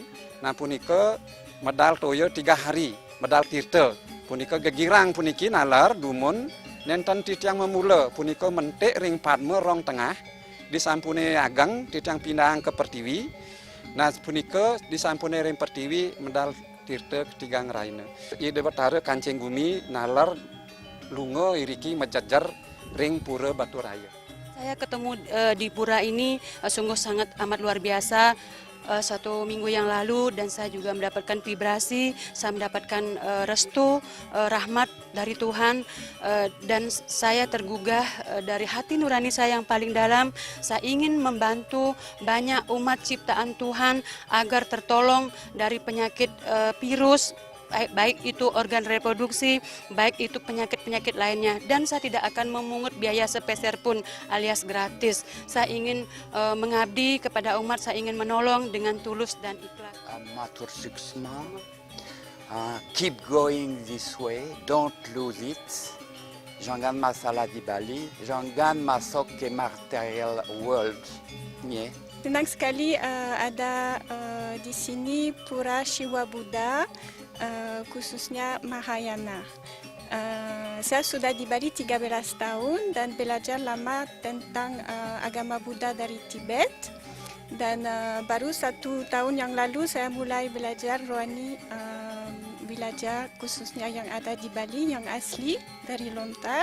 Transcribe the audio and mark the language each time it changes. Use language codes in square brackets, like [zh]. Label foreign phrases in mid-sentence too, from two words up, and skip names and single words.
[ban] Nah punika medal toya 3 hari medal tirta punika gegirang puniki nalar dumun nenten titiang memula punika mentik ring Padma rong tengah disampune ageng titiang pindahan ke Pertiwi. Nah punika disampune ring Pertiwi medal tirta ketiga ngeraina. Ide betara kancing bumi nalar lunga iriki mejajar ring Pura Batu Raya. [id] Saya ketemu di pura ini sungguh sangat amat luar biasa. 1 minggu yang lalu dan saya juga mendapatkan vibrasi, saya mendapatkan restu, rahmat dari Tuhan dan saya tergugah dari hati nurani saya yang paling dalam. Saya ingin membantu banyak umat ciptaan Tuhan agar tertolong dari penyakit virus baik itu organ reproduksi, baik itu penyakit-penyakit lainnya. Dan saya tidak akan memungut biaya sepeser pun alias gratis. Saya ingin mengabdi kepada umat, saya ingin menolong dengan tulus dan ikhlas. [ban] Matur suksma, [en] keep going this way, don't lose it. [id] Jangan masalah di Bali, jangan masuk ke [en] material world. [id] Yeah. Senang sekali ada di sini Pura Shiva Buddha, khususnya Mahayana. Saya sudah di Bali 13 tahun dan belajar lama tentang agama Buddha dari Tibet. Dan baru 1 tahun yang lalu saya mulai belajar rohani, belajar khususnya yang ada di Bali, yang asli dari Lontar.